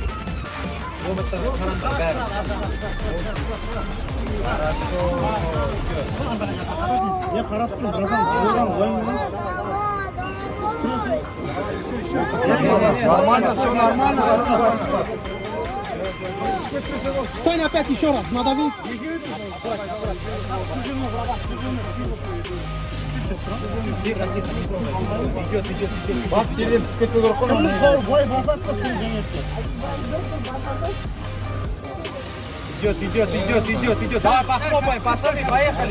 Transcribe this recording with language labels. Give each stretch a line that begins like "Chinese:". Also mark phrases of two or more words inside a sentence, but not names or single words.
Russian: Я хорошо, братан, Нормально, все нормально. Стань опять еще раз, надави.
Kazakh: Бас жерден түсіп кетпеу керек қой. Бой басады да сен және
Russian: Идет. Давай, похлопаем, пацаны, поехали.